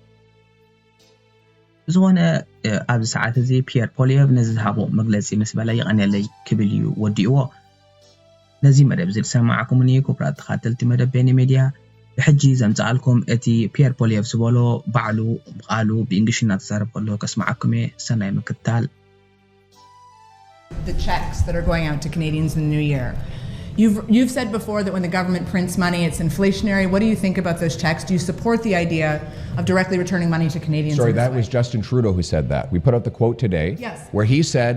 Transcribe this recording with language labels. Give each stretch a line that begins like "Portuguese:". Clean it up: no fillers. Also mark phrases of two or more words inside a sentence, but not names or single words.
Tigrinya: ዝኾነ ኣብዚ ሰዓት እዚ ፒየር ፖሊየቭ ነዚ ዝሃቦ መግለጺ ምስ በለ ይቐንየለይ ክብል እዩ ወዲእዎ ነዚ መደብ ዝሰማዓኩም እየ ክቡራት ተኸታተልቲ መደብ ቤኒ ሚድያ ብሕጂ ዘምጽኣልኩም እቲ ፒየር ፖሊየቭ ዝበሎ ባዕሉ ብቓሉ ብእንግሊሽ እናተዛረብ ከሎ ከስማዓኩም እየ ሰናይ ምክትታል
English: The checks that are going out to Canadians in the new year. You've said before that when the government prints money, it's inflationary. What do you think about those checks? Do you support the idea of directly returning money to Canadians? Sorry, that was Justin Trudeau who said that. We put out the quote today, yes, where he said